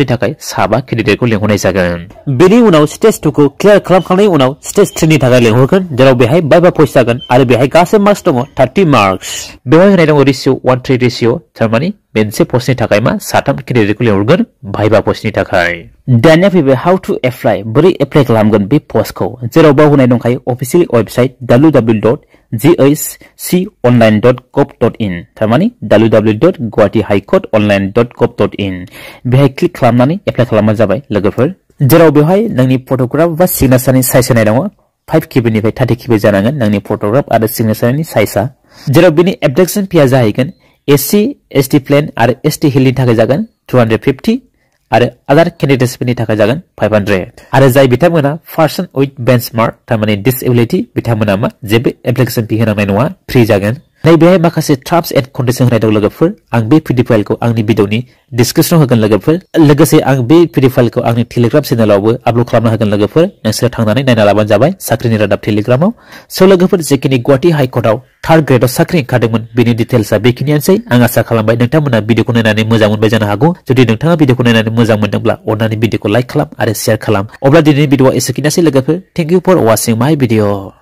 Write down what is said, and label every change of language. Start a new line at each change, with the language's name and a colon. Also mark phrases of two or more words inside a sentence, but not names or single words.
Bodo: थाखाय 7 कैंडिडेटखौ लेंहरनाय जागोन बेनि उनाव स्टेज 2 खौ क्लियर खालामखांनायनि उनाव स्टेज 3 नि थाखाय लेंहरगोन जेराव बेहाय बाइबा पस्ट जागोन आरो बेहाय गासै मार्क्स दङ 30 मार्क्स बेवहाय होनाय दङ रेशियो 1:3 रेशियो तारमाने मोनसे पस्टनि थाखाय मा 7 कैंडिडेटखौ लेंहरगोन बाइबा पस्टनि थाखाय दानिया फैबाय
English: how to apply
Bodo: बोरै एप्लाइ खालामगोन बे पस्टखौ जेराव बाव होनाय दंखायो
English: official website
Bodo: www.ghconline.gov.in तारमाने www.guwahatihighcourtonline.gov.in बेहाय क्लिक खालामनानै एप्लाइ खालामबानो जाबाय लोगोफोर जेराव बेवहाय नोंनि फटोग्राफ बा सिगनेचारनि साइज होनाय दङ 5 KB निफ्राय 30 KB जानांगोन नोंनि फटोग्राफ आरो सिगनेचारनि साइजआ जेराव बिनि
English: application fee
Bodo: जाहैगोन एससी एसटी प्लेन आरो एसटी हिलनि थाखाय जागोन 250 आरो
English: other candidates
Bodo: थाखाय जागोन 500 आरो जाय बिथांमोना
English: person with benchmark
Bodo: तारमाने डिसेबिलिटी बिथांमोना मा जेबो
English: application fee
Bodo: होनांनाय नङा फ्री जागोन नैबेहाय माखासे
English: terms and condition
Bodo: होनाय दं लोगोफोर आं बे
English: PDF file
Bodo: आंनि भिडिअनि डिसक्रिप्शनाव होगोन लोगोफोर लोगोसे आं बे पिडि फाइलखौ आंनि टेलिग्राम चेनेलावबो आपल'ड खालामना होगोन लोगोफोर नोंसोर थांनानै नायना लाबानो जाबाय साख्रिनि रादाब टेलिग्रामाव स' लोगोफोर जेखिनि गुवाहाटी हाइकर्टआव थार्ड ग्रेडआव साख्रि ओंखारदोंमोन बेनि डिटेल्सआ बेखिनियानोसै आं आसा खालामबाय नोंथांमोना भिडिअखौ नायनानै मोजां मोनबाय जानो हागौ जुदि नोंथाङा भिडिअखौ नायनानै मोजां मोनदोंब्ला अन्नानै भिडिअखौ लाइक खालाम आरो शेयार खालाम अब्ला दिनैनि भिडिअआ एसेखिनियासै लोगोफोर
English: thank you for watching my video